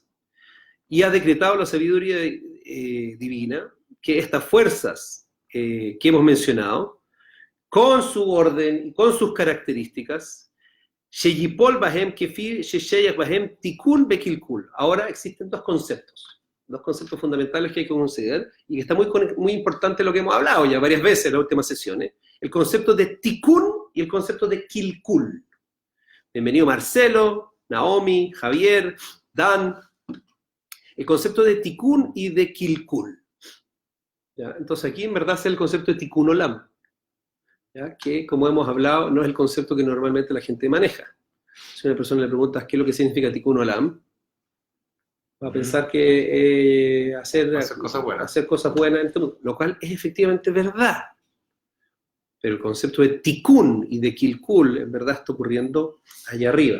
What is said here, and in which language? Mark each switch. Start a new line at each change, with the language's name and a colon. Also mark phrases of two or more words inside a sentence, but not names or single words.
Spanish: Y ha decretado la sabiduría divina que estas fuerzas que hemos mencionado, con su orden y con sus características, ahora existen dos conceptos fundamentales que hay que considerar y que está muy importante lo que hemos hablado ya varias veces en las últimas sesiones, el concepto de tikkun y el concepto de kilkul. Bienvenido Marcelo, Naomi, Javier, Dan. El concepto de tikkun y de kilkul. ¿Ya? Entonces aquí en verdad es el concepto de
Hebrew: תיקון עולם.
Spanish: ¿Ya? Que, como hemos hablado, no es el concepto que normalmente la gente maneja. Si una persona le preguntas qué es lo que significa
Hebrew: תיקון עולם,
Spanish: va a pensar que hacer cosas buenas en este mundo, lo cual es efectivamente verdad. Pero el concepto de Tikkun y de Kilkul en verdad está ocurriendo allá arriba.